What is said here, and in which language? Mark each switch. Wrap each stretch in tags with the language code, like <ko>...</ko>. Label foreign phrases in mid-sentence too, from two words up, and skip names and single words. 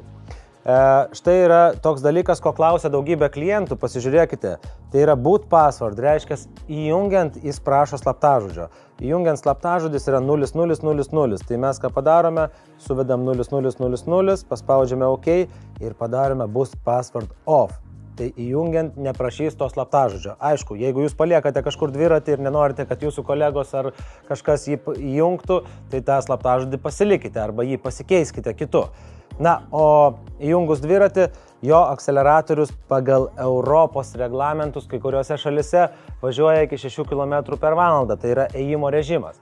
<lt>Štai yra toks dalykas, ko klausia daugybė klientų, pasižiūrėkite. Tai yra</lt> <en>boot password,</en> <lt>reiškia įjungiant jis prašo slaptažodžio. Įjungiant slaptažodis yra 0000, tai mes ką padarome, suvedam 0000, paspaudžiame OK ir padarome</lt> <en>boot password off.</en> <lt>Tai įjungiant neprašys to slaptažodžio. Aišku, jeigu jūs paliekate kažkur dviratį ir nenorite, kad jūsų kolegos ar kažkas jį įjungtų, tai tą slaptažodį pasilikite arba jį pasikeiskite kitu. Na, o įjungus dviratį, jo akceleratorius pagal Europos reglamentus kai kuriuose šalise važiuoja iki 6 km/h, tai yra ėjimo režimas.</lt>